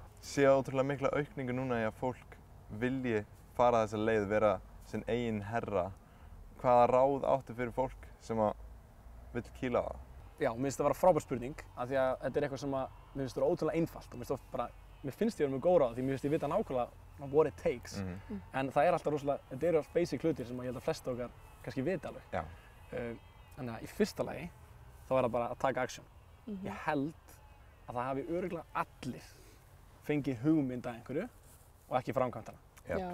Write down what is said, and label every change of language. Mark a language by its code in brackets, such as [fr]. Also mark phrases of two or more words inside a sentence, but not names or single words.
[is] Sé ótrúlega mikla aukningu núna í að fólk vilji fara þessa leið, vera sinn eigin herra. Hvaða ráð áttu fyrir fólk sem vill kýla á það? Já, mér finnst það vera frábær spurning, af því að þetta er eitthvað sem mér finnst vera ótrúlega einfalt og mér finnst ég vera með góð ráð því mér finnst ég vita nákvæmlega [en] what it takes. [is] En það er alltaf rosalega, þetta eru allt basic hlutir sem ég held að flest okkar kannski vita alveg. Þannig að í fyrsta lagi þá er það bara að taka action. Ég held að það hafi örugglega allir fengið hugmynd að einhverju og ekki framkvæmt hana. Já.